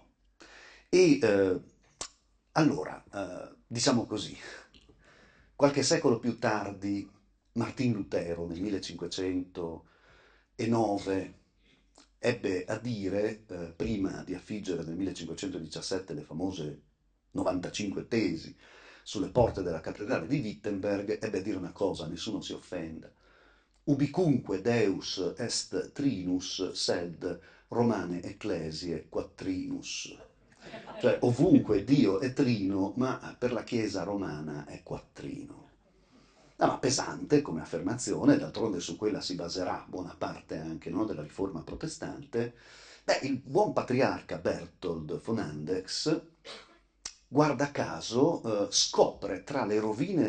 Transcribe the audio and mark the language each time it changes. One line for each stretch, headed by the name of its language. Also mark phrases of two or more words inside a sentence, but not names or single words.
Italian: E allora, diciamo così, qualche secolo più tardi, Martin Lutero nel 1509 ebbe a dire, prima di affiggere nel 1517 le famose 95 tesi sulle porte della cattedrale di Wittenberg, ebbe a dire una cosa, nessuno si offenda.
Latin: Ubicunque Deus est trinus, sed Romane Ecclesiae quattrinus.
Italian: Cioè, ovunque Dio è trino, ma per la Chiesa romana è quattrino. Ma pesante come affermazione, d'altronde su quella si baserà buona parte anche, no, della riforma protestante. Beh, il buon patriarca Berthold von Andex, guarda caso, scopre tra le rovine